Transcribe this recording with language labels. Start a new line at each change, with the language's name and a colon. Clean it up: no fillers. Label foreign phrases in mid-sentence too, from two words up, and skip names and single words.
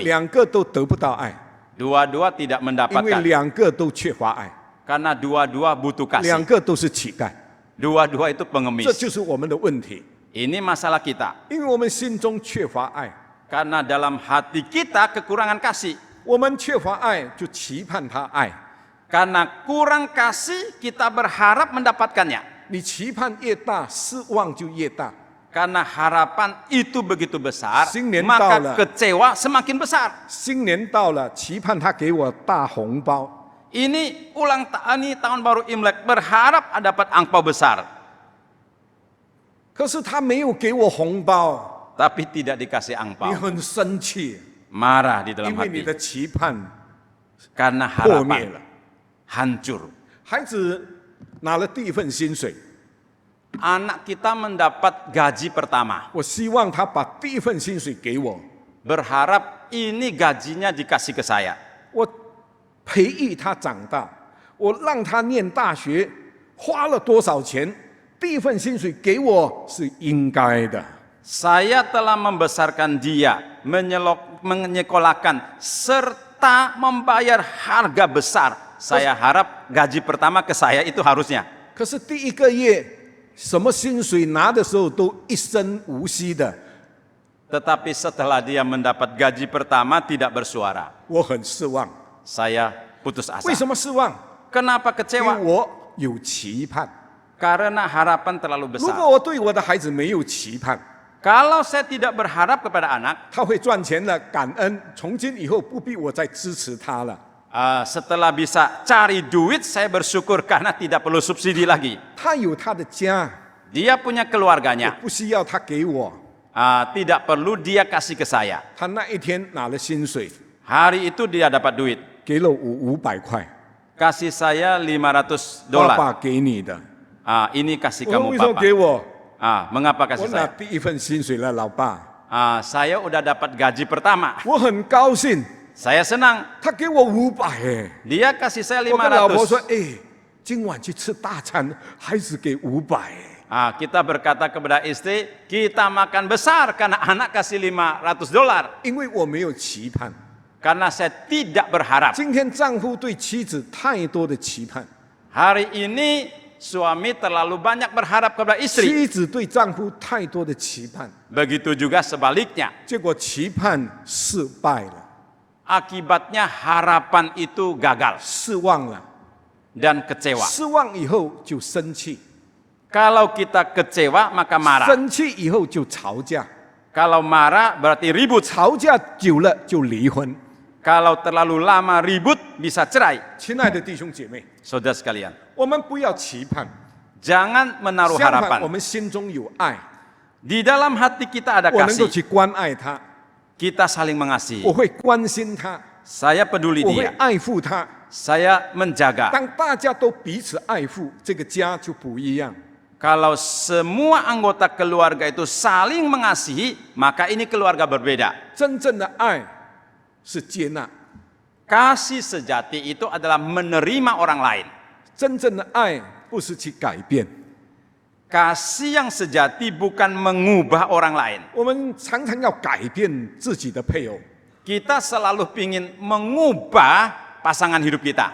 Chinese: 两个都得不到爱，
Indonesian: Dua-dua tidak
Chinese: 因为
Indonesian: mendapatkan
Chinese: 两个都缺乏爱，
Indonesian: karena dua-dua butuh
Chinese: 两
Indonesian: kasih.
Chinese: 个都是乞丐，
Indonesian: Dua-dua itu
Chinese: 这
Indonesian: pengemis.
Chinese: 就是我们的问题，
Indonesian: Ini masalah kita.
Chinese: 因为我们心中缺乏爱，
Indonesian: Karena dalam hati kita kekurangan kasih.
Chinese: 我们缺乏爱就期盼他爱，
Indonesian: Karena kurang kasih kita berharap mendapatkannya.
Chinese: 你期盼越大，失望就越大。
Indonesian: Karena harapan itu begitu besar,
Chinese: 新年
Indonesian: maka
Chinese: 到了。
Indonesian: kecewa semakin besar.
Chinese: 新年到了，期盼他给我大红包，
Indonesian: Ini ini tahun baru Imlek, berharap dapat angpau besar.
Chinese: 可是他没有给我红包，
Indonesian: Tapi tidak dikasih
Chinese: 你
Indonesian: angpau.
Chinese: 很生气，
Indonesian: Marah di dalam
Chinese: 因为你
Indonesian: hati.
Chinese: 的期盼
Indonesian: Karena
Chinese: 破灭
Indonesian: harapan
Chinese: 了。
Indonesian: hancur.
Chinese: 孩子拿了第一份薪水，
Indonesian: Anak kita mendapat gaji pertama.
Chinese: 我希望他把第一份薪水给我，
Indonesian: Berharap ini gajinya dikasih ke saya.
Chinese: 我培育他长大，我让他念大学，花了多少钱，第一份薪水给我是应该的。
Indonesian: Saya telah membesarkan dia, menyekolahkan, serta membayar harga besar. Saya harap gaji pertama ke saya itu harusnya.
Chinese: 可是第一个月什么薪水拿的时候都一身无息的，
Indonesian: Tetapi setelah dia mendapat gaji pertama tidak bersuara.
Chinese: 我很失望。
Indonesian: Saya putus asa.
Chinese: 为什么失望？
Indonesian: Kenapa
Chinese: 因为
Indonesian: kecewa?
Chinese: 我有期盼。
Indonesian: Karena harapan terlalu
Chinese: 如果
Indonesian: besar.
Chinese: 我对我的孩子没有期盼，
Indonesian: Kalau saya tidak berharap kepada anak,
Chinese: 他会赚钱了，感恩，从今以后不必我再支持他了。
Indonesian: setelah bisa cari duit, saya bersyukur karena tidak perlu subsidi lagi.
Chinese: 他有他的家，
Indonesian: Dia punya
Chinese: 我
Indonesian: keluarganya.
Chinese: 不需要他给我。
Indonesian: Tidak perlu dia kasih ke saya.
Chinese: 他那一天拿了薪水，
Indonesian: Hari itu dia dapat duit.
Chinese: 给了我500块，
Indonesian: Kasih saya 500
Chinese: 爸
Indonesian: dolar.
Chinese: 爸给你的。
Indonesian: Ini kasih
Chinese: 我说
Indonesian: kamu
Chinese: 为什么
Indonesian: papa.
Chinese: 给我？
Indonesian: Mengapa
Chinese: 我
Indonesian: kasih
Chinese: 拿
Indonesian: saya?
Chinese: 第一份薪水了，老爸，
Indonesian: Saya udah dapat gaji pertama.
Chinese: 我很高兴。
Indonesian: Saya senang.
Chinese: 他给我500哎，
Indonesian: Dia kasih saya
Chinese: 我跟老婆说，
Indonesian: 500.
Chinese: 哎，今晚去吃大餐，孩子给500哎。
Indonesian: Kita berkata kepada istri, kita makan besar karena anak kasih 500 dolar.
Chinese: 因为我没有期盼。
Indonesian: Karena saya tidak berharap.
Chinese: 今天丈夫对妻子太多的期盼，
Indonesian: Hari ini suami terlalu banyak berharap kepada istri.
Chinese: 妻子对丈夫太多的期盼，
Indonesian: Begitu juga sebaliknya.
Chinese: 结果期盼失败了，
Indonesian: Akibatnya harapan itu gagal
Chinese: 失望了。
Indonesian: dan kecewa.
Chinese: 失望以后就生气，
Indonesian: Kalau kita kecewa maka marah.
Chinese: 生气以后就吵架，
Indonesian: Kalau marah berarti ribut.
Chinese: 吵架久了就离婚。
Indonesian: Kalau terlalu lama ribut bisa cerai.
Chinese: 亲爱的弟兄姐妹，
Indonesian: Saudara sekalian,
Chinese: 我们不要期盼，
Indonesian: jangan menaruh
Chinese: 相反，我
Indonesian: harapan.
Chinese: 们心中有爱，
Indonesian: Di dalam hati kita ada
Chinese: 我能够
Indonesian: kasih.
Chinese: 去关爱他，
Indonesian: Kita saling mengasihi.
Chinese: 我会关心他，
Indonesian: Saya peduli
Chinese: 我会
Indonesian: dia.
Chinese: 爱护他。
Indonesian: Saya menjaga.
Chinese: 当大家都彼此爱护，这个家就不一样。
Indonesian: Kalau semua anggota keluarga itu saling mengasihi, maka ini keluarga berbeda.
Chinese: 真正的爱是接纳，
Indonesian: Kasih sejati itu adalah menerima orang lain.
Chinese: 真正的爱不是去改变。
Indonesian: Kasih yang sejati bukan mengubah orang lain.
Chinese: 我们常常要改变自己的配偶，
Indonesian: Kita selalu ingin mengubah pasangan hidup kita.